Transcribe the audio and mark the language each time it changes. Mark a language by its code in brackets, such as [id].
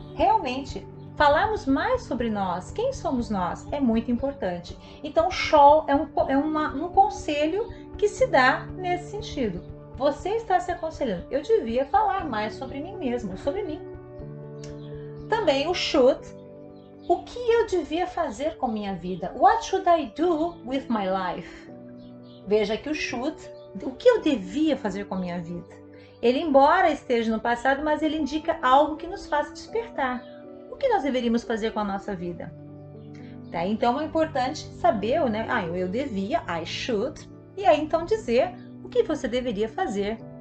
[pt] Realmente, falarmos mais sobre nós, quem somos nós, é muito importante. Então, shall é um conselho que se dá nesse sentido. Você está se aconselhando, eu devia falar mais sobre mim mesmo, sobre mim. Também o should, o que eu devia fazer com minha vida? [en] What should I do with my life? [pt] Veja que o should, o que eu devia fazer com minha vida? Ele, embora esteja no passado, mas ele indica algo que nos faz despertar. O que nós deveríamos fazer com a nossa vida? Tá? Então é importante saber, eu devia, [en] I should, [pt] e aí então dizer o que você deveria fazer